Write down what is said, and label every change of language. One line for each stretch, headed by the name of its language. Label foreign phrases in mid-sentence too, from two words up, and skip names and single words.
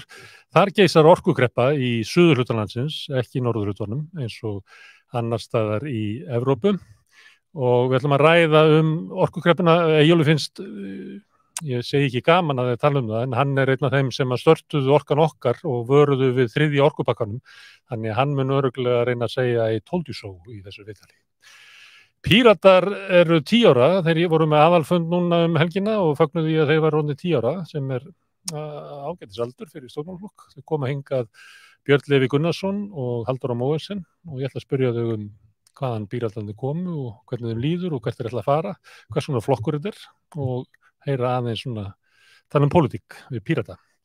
Icelandic: Þar geisar orkukreppa í suðurhluta landsins, ekki í norðurhlutanum, eins og annars staðar í Evrópu. Og við ætlum að ræða orkukreppuna. Eyjólfi finnst, ég segi ekki gaman að tala það, en hann einn af þeim sem að störtuðu Orkan okkar og vöruðu við 3. orkupakkanum. Þannig að hann mun örugglega reyna að segja
English: I told you so
Icelandic: í þessu viðtali. Píratar eru 10 ára, þeir voru með aðalfund núna helgina og fögnuðu því að þeir var orðnir 10 ára, sem ágætisaldur fyrir stjórnmálaflokk. Þau koma hingað Björn Leví Gunnarsson og Halldóra Mogensen og ég ætla að spyrja þau hvaðan Píratarnir komu og hvernig þeim líður og hvert þeir ætla að fara, hvers svona flokkur þetta og heyra aðeins svona tala pólitík við Pírata.